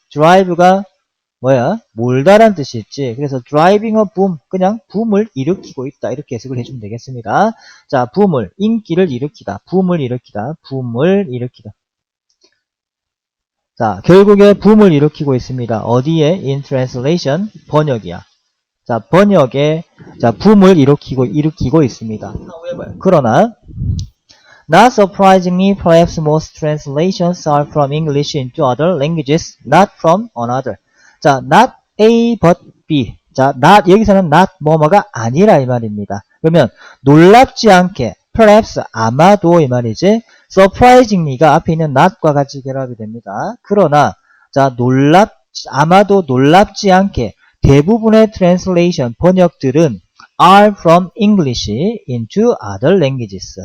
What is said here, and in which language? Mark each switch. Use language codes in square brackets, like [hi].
[ko] drive가 뭐야? 몰다란 뜻이 있지. 그래서 [en] driving a boom, [ko] 그냥 붐을 일으키고 있다. 이렇게 해석을 해주면 되겠습니다. 자, 붐을, 인기를 일으키다. 붐을 일으키다. 자, 결국에 붐을 일으키고 있습니다. 어디에? [en] In translation, [ko] 번역이야. 자, 번역에, 자, 붐을 일으키고 있습니다. 그러나, [en] not surprisingly, perhaps most translations are from English into other languages, not from another. 자, not A but B. [ko] 자, not, 여기서는 not 뭐뭐가 아니라 이 말입니다. 그러면 놀랍지 않게, perhaps 아마도 이 말이지. surprisingly가 앞에 있는 not과 같이 결합이 됩니다. 그러나 자, 아마도 놀랍지 않게 대부분의 translation 번역들은 [en] are from English into other languages.